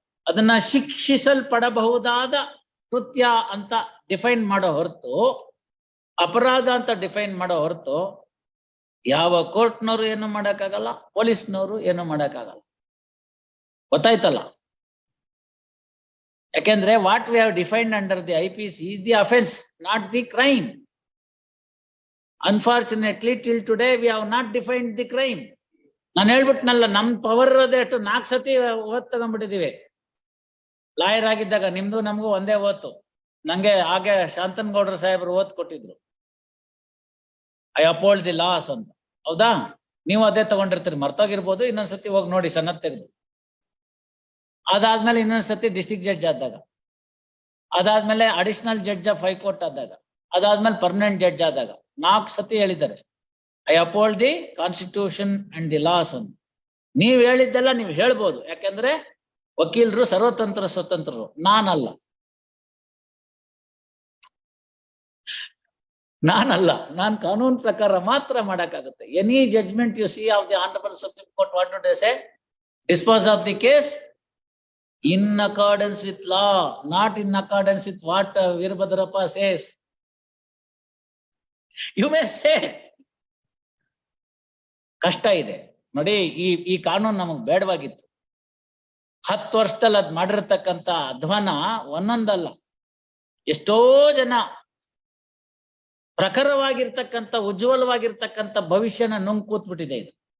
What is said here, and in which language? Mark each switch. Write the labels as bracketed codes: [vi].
[kn] ಅದನ್ನ ಶಿಕ್ಷಿಸಲ್ಪಡಬಹುದಾದ ಕೃತ್ಯ ಅಂತ ಡಿಫೈನ್ ಮಾಡೋ ಹೊರತು, ಅಪರಾಧ ಅಂತ ಡಿಫೈನ್ ಮಾಡೋ ಹೊರತು ಯಾವ ಕೋರ್ಟ್ನವರು ಏನು ಮಾಡಕ್ಕಾಗಲ್ಲ, ಪೊಲೀಸ್ನವರು ಏನು ಮಾಡಕ್ಕಾಗಲ್ಲ. ಗೊತ್ತಾಯ್ತಲ್ಲ? ಯಾಕೆಂದ್ರೆ [en] What we have defined under the IPC is the offense, not the crime. Unfortunately, till today we have not defined the crime. [kn] ನಾನು ಹೇಳ್ಬಿಟ್ನಲ್ಲ, ನಮ್ ಪವರ್ ಇರೋದೇ ಅಷ್ಟು 4 ಸತಿ ಓದ್ ತಗೊಂಡ್ಬಿಟ್ಟಿದೀವಿ. ಲಾಯರ್ ಆಗಿದ್ದಾಗ ನಿಮ್ದು ನಮಗೂ ಒಂದೇ ಓತು. ನಂಗೆ ಹಾಗೆ ಶಾಂತನಗೌಡ್ರ ಸಾಹೇಬರು ಓದ್ ಕೊಟ್ಟಿದ್ರು, [en] I upheld the laws [kn] ಅಂತ. ಹೌದಾ? ನೀವು ಅದೇ ತಗೊಂಡಿರ್ತೀರಿ, ಮರ್ತೋಗಿರ್ಬೋದು. ಇನ್ನೊಂದ್ಸತಿ ಹೋಗಿ ನೋಡಿ ಸನ್ನತ್ ತೆಗೆದು. ಅದಾದ್ಮೇಲೆ ಇನ್ನೊಂದ್ಸತಿ ಡಿಸ್ಟ್ರಿಕ್ಟ್ ಜಡ್ಜ್ ಆದಾಗ, ಅದಾದ್ಮೇಲೆ ಅಡಿಷನಲ್ ಜಡ್ಜ್ ಆಫ್ ಹೈಕೋರ್ಟ್ ಆದಾಗ, ಅದಾದ್ಮೇಲೆ ಪರ್ಮನೆಂಟ್ ಜಡ್ಜ್ ಆದಾಗ 4 ಸತಿ ಹೇಳಿದ್ದಾರೆ [en] I upheld the constitution and the laws [kn] ಅಂತ. ನೀವ್ ಹೇಳಿದ್ದೆಲ್ಲ ನೀವು ಹೇಳ್ಬೋದು, ಯಾಕಂದ್ರೆ ವಕೀಲರು ಸರ್ವತಂತ್ರ ಸ್ವತಂತ್ರರು, ನಾನಲ್ಲ. ನಾನ್ ಕಾನೂನು ಪ್ರಕಾರ ಮಾತ್ರ ಮಾಡಕ್ಕಾಗುತ್ತೆ. [en] Any judgment you see of the honourable supreme court, what do they say? Dispose of the case in accordance with law, not in accordance with what Veerbhadrappa says. You may say [kn] ಕಷ್ಟ ಇದೆ ನೋಡಿ. ಈ ಕಾನೂನು ನಮಗ್ ಬೇಡವಾಗಿತ್ತು. 10 ವರ್ಷದಲ್ಲಿ ಅದ್ ಮಾಡಿರ್ತಕ್ಕಂಥ ಅಧ್ವಾನ ಒಂದೊಂದಲ್ಲ, ಎಷ್ಟೋ ಜನ ಪ್ರಖರವಾಗಿರ್ತಕ್ಕಂಥ ಉಜ್ವಲವಾಗಿರ್ತಕ್ಕಂಥ ಭವಿಷ್ಯನ ನುಂಗ್ ಕೂತ್ಬಿಟ್ಟಿದೆ ಇದು.